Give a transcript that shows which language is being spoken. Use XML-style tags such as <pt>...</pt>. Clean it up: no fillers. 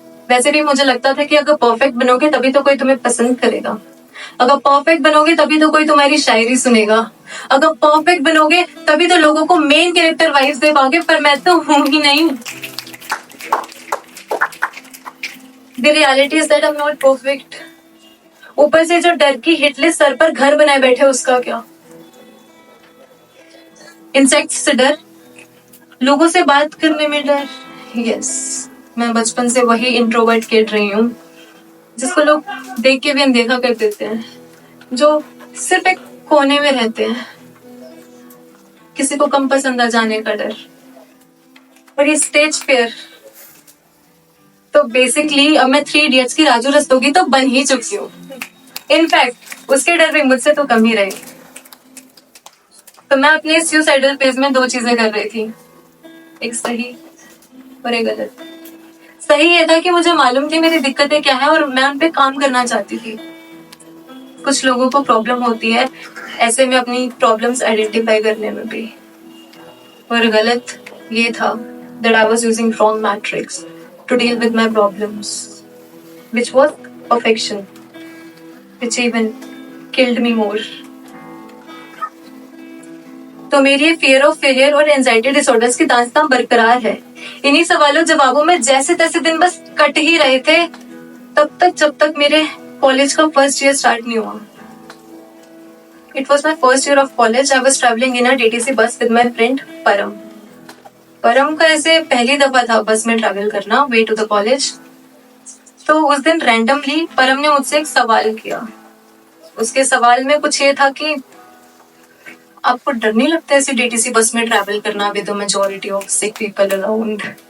<hi>वैसे भी मुझे लगता था कि अगर परफेक्ट बनोगे तभी तो कोई तुम्हें पसंद करेगा, अगर परफेक्ट बनोगे तभी तो कोई तुम्हारी शायरी सुनेगा, अगर परफेक्ट बनोगे तभी तो लोगों को मेन कैरेक्टर वाइब्स दे पाओगे, पर मैं तो हूं ही नहीं।</hi> <en>The reality is that I'm not perfect.</en> <hi>ऊपर से जो डर की हिटलिस्ट सर पर घर बनाए बैठे, उसका क्या? इंसेक्ट्स से डर, लोगों से बात करने में डर। यस, मैं बचपन से वही इंट्रोवर्ट किड रही हूँ जिसको लोग देख के भी अनदेखा कर देते हैं, जो सिर्फ एक कोने में रहते हैं, किसी को कम पसंद आ जाने का डर। और ये स्टेज फियर तो बेसिकली अब मैं 3 इडियट्स की राजू रस्तोगी तो बन ही चुकी हूँ। इनफैक्ट उसके डर भी मुझसे तो कम ही रहे। तो मैं अपने सुसाइडल फेज में 2 चीजें कर रही थी, एक सही और एक गलत। सही ये था कि मुझे मालूम थी मेरी दिक्कतें क्या है और मैं उन पे काम करना चाहती थी। कुछ लोगों को प्रॉब्लम होती है ऐसे में अपनी प्रॉब्लम्स आइडेंटिफाई करने में भी। और गलत ये था</hi> <en>that I was using wrong matrix to deal with my problems, which was perfection, which even killed me more.</en> <hi>तो मेरी ये</hi> <en>fear of failure</en> <hi>और anxiety disorders की दास्तां बरकरार है। इन्हीं सवालों जवाबों में जैसे तैसे दिन बस कट ही रहे थे तब तक जब तक मेरे कॉलेज का फर्स्ट ईयर स्टार्ट नहीं हुआ।</hi> <en>It was my first year of college. I was traveling in a DTC bus with my friend Param.</en> <hi>परम का ऐसे पहली दफा था बस में ट्रैवल करना</hi> <en>Way to the college.</en> <hi>तो उस दिन रैंडमली परम ने मुझसे एक सवाल किया। उसके सवाल में कुछ ये था कि आपको डर नहीं लगता ऐसे डीटीसी बस में ट्रैवल करना</hi> <en>With the majority of sick people around?</en>